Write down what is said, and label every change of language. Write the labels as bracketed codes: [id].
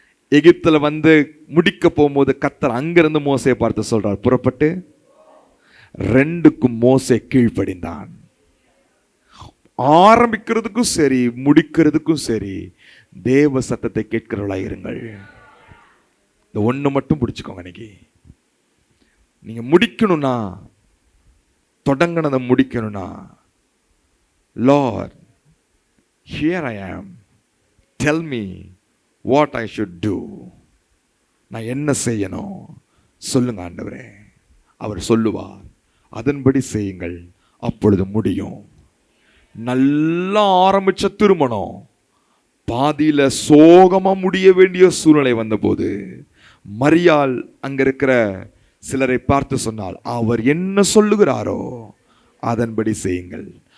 [ta] எகிப்துல வந்து முடிக்க போகும்போது கர்த்தர் அங்கிருந்து மோசையை பார்த்து சொல்றார், புறப்பட்டு. ரெண்டுக்கும் மோசே கீழ்ப்படிந்தான். ஆரம்பிக்கிறதுக்கும் சரி முடிக்கிறதுக்கும் சரி தேவ சத்தத்தை கேட்கிறவர்களா இருங்கள். இந்த ஒண்ணு மட்டும் பிடிச்சுக்கோங்க. இன்னைக்கு நீங்க முடிக்கணும்னா, தொடங்கினதை முடிக்கணும்னா, [en] Lord, here I am, tell me what I should do. [ta] நான் என்ன செய்யணும் சொல்லுங்க ஆண்டவரே. அவர் சொல்லுவார், அதன்படி செய்யுங்கள், அப்பொழுது முடியும். நல்லா ஆரம்பிச்ச திருமணம் பாதியில சோகமா முடிய வேண்டிய சூழ்நிலை வந்தபோது மரியாள் அங்க இருக்கிற சிலரை பார்த்து சொன்னால், அவர் என்ன சொல்லுகிறாரோ அதன்படி செய்யுங்கள்.